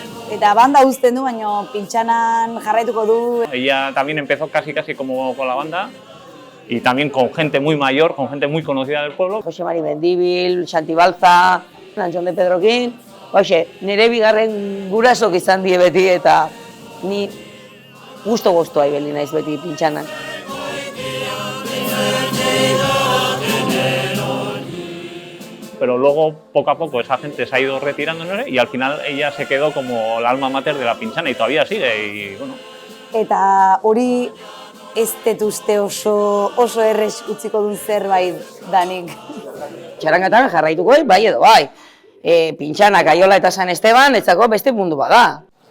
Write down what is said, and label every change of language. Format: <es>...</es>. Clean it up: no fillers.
<eu>Eta banda uzten du, baina pintxanan jarraituko du.</eu> <es>Ella también empezó casi como con la banda y también con gente muy mayor, con gente muy conocida del pueblo. Jose Mari Mendibil, Santi Balza, Antxon de Pedrokin.</es> <eu>Hoxe, nire bigarren gurasok izan die beti eta ni gusto ibili naiz beti pintxanan.</eu> <es>Pero luego, poco a poco, esa gente se ha ido retirando, ¿no? Y al final ella se quedó como la alma mater de la pintxana y todavía sigue, y bueno.</es> <eu>Eta hori ez dut uste oso errez utziko duen zerbait danik. Txarangatan jarraituko bai edo bai. Pintxana, Kaiola eta San Esteban, etzako beste mundu bada.</eu>